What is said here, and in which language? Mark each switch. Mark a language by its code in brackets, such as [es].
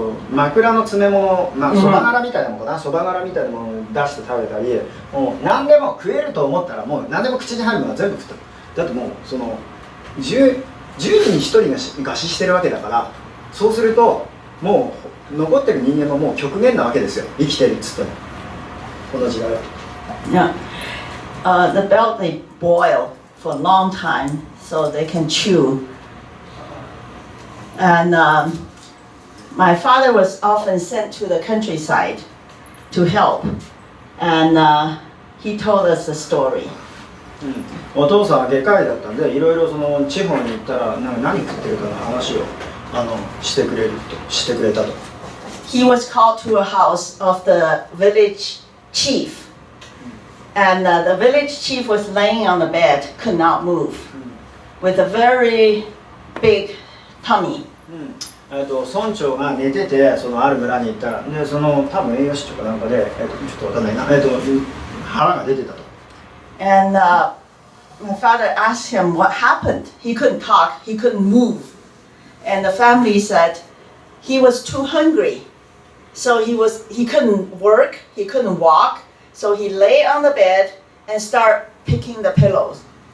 [ja] 枕の詰め物、そば殻みたいなものかな、そば殻みたいなものを出して食べたり、もう何でも食えると思ったらもう何でも口に入るものは全部食った。だってもうその10人に1人が餓死してるわけだから、そうするともう残ってる人間ももう極限なわけですよ、生きてるっつってもこの時代は。 [en] Yeah. The belt they boil for a long time so they can chew. And my father was often sent to the countryside to help. And he told us a story. [ja] お父さんは外科医だったんでいろいろその地方に行ったら何食ってるかの話をしてくれたと。 [en] He was called to a house of the village chief, and the village chief was laying on the bed, could not move, with a very big tummy. [ja] 村長が寝ててそのある村に行ったらでその多分栄養士とかなんかでちょっとわかんないな腹が出てたと。 [en] And my father asked him what happened. He couldn't talk, he couldn't move. And the family said he was too hungry. So he couldn't work, he couldn't walk. So he lay on the bed and start picking the pillows.